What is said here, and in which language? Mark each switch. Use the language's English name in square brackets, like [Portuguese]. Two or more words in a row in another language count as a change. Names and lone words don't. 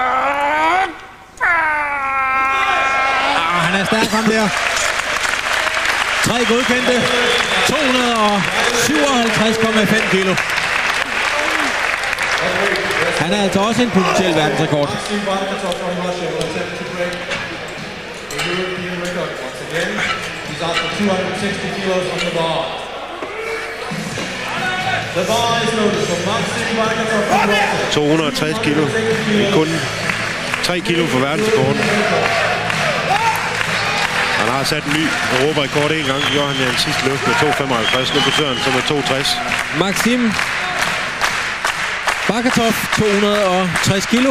[Danish] Han er stærk, ham der. 3 godkendte. 257,5 kilo. Han er altså også en potentiel verdensrekord. [English] Maxim Barkatov from Russia will attempt to break the European record once again. He's out for 260 kilos on the bar. The bar is loaded for Maxim Barkatov from Russia. [Danish] 260 kilo. Kun 3 kilo for verdensrekorden. Han har sat en ny Europa-rekord en gang. Gjorde han en sidste løft med 2,55. Nu besøger han så med 2,60. Maxim Barkatov, 260 kilo.